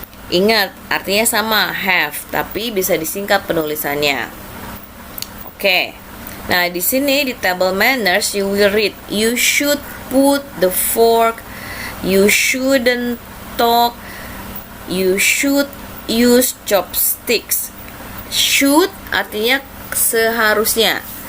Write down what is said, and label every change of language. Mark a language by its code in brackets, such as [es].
[id] Ingat, artinya sama have, tapi bisa disingkat penulisannya. Oke. Nah, di sini di [en] table manners you will read you should put the fork, you shouldn't talk, you should use chopsticks. [id] Should artinya seharusnya.